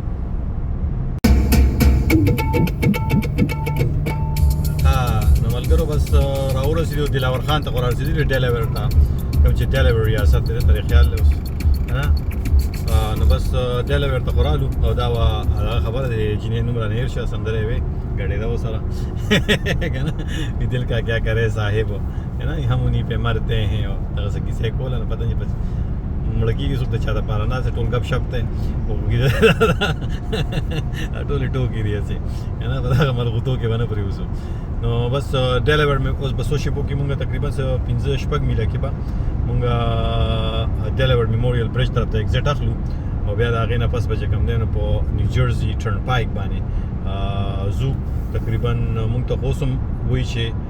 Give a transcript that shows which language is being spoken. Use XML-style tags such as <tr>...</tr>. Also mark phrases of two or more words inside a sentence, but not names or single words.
<ps>نو ملګرو بس راورسېدو دلاور خان ته خو رارسېدلي ډیلاویر ته کوم چې ډیلاویر ریاست دی دلته خیال دی اوس که نه نو بس ډیلاویر ته خو رالو او دا هغه خبره د جینۍ نوم رانه هېر شه سندره یې وې ګډېده ورسره که نه</ps> <ur>دل کا کیا کرے صاحب</ur> <ps>که نه</ps> <ur>هم انہیں پہ مرتے ہیں</ur> <ps>او دغسې کیسې کوله نو پته نه مړه کېږي څوک د چا دپاره نه ټول ګپ شپ دی ټولې ټوکې دي هسې که نه په دغه ملغوتو کې به نه پرېوځو نو بس ډیلاویر مې اوس به څو شېبو کې مونږ تقریبا 15-16 میله کې به مونږ ډیلاویر میموریل برج طرف ته ایگزیټ اخلو او بیا د هغې نه پس به چې کوم دی نو په نیو جرسي ټرن پایک باندې ځو تقریبا مونږ ته خو اوس هم وایي چې</ps>